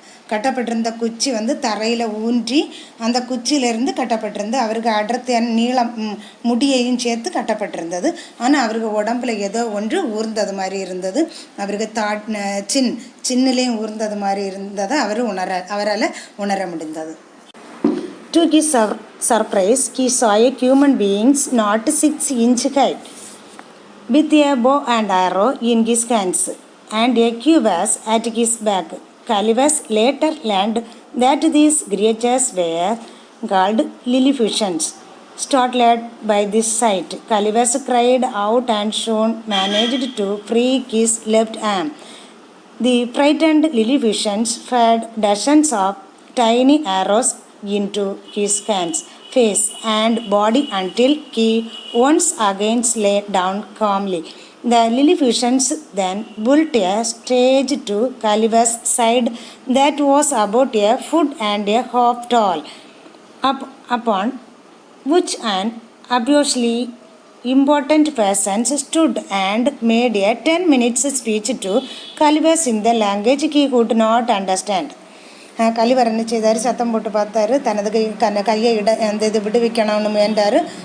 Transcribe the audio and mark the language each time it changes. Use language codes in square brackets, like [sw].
[ta] கட்டப்பட்டிருந்த குச்சி தரையில் ஊன்றி அந்த குச்சியிலேருந்து கட்டப்பட்டிருந்து அவருக்கு அடர்த்தியான நீளம் முடியையும் சேர்த்து கட்டப்பட்டிருந்தது. ஆனால் அவருக்கு உடம்புல ஏதோ ஒன்று ஊர்ந்தது மாதிரி இருந்தது. அவருக்கு சின்னிலையும் ஊர்ந்தது மாதிரி இருந்ததை அவரால் உணர முடிந்தது. [en] To his surprise, he saw a human being not 6-inch height, with a bow and arrow in his hands and a cuirass at his back. Kalivas later learned that these creatures were called Lilliputians. startled by this sight. Calibas cried out and Sean managed to free his left arm. The frightened Lilliputians fired dozens of tiny arrows into his hands, face, and body until he once again lay down calmly. The Lilliputians then built a stage to Calibas' side that was about a foot and a half tall, upon which an obviously important person stood and made a 10 minutes speech to Calibas in the language he could not understand. [ta] Gulliver என்ன செய்தார், சத்தம் போட்டு பார்த்தாரு, தனது கையை அந்த இது விடுவிக்கணும்னு முயன்றார்.